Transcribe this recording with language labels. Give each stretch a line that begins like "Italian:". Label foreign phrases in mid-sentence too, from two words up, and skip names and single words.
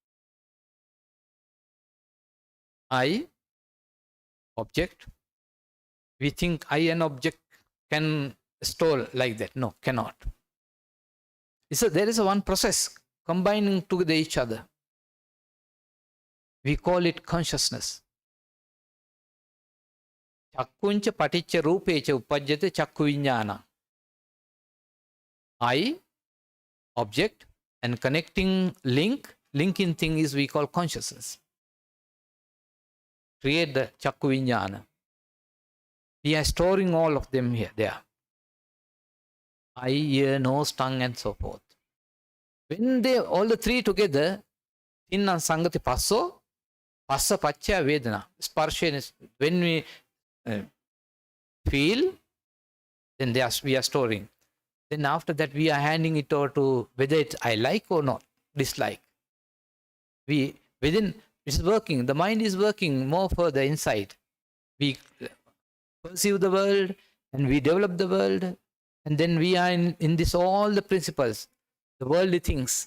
English: I, object. We think I and object can store like that. No, cannot. So there is one process combining together each other. We call it consciousness.
Pali: Chakkuncha paticca rupecha uppajjate chakku vijnana.
English: I, object, and linking thing is we call consciousness. Create the
Pali: chakku vijnana.
English: We are storing all of them there. Eye, ear, nose, tongue, and so forth. When they all the three together,
Pali: inna sangati passo, passa paccha vedana.
English: Sparsha, when we feel, then we are storing. Then after that, we are handing it over to whether I like or not, dislike. It's working. The mind is working more further inside. We perceive the world and we develop the world, and then we are in this all the principles, the worldly things.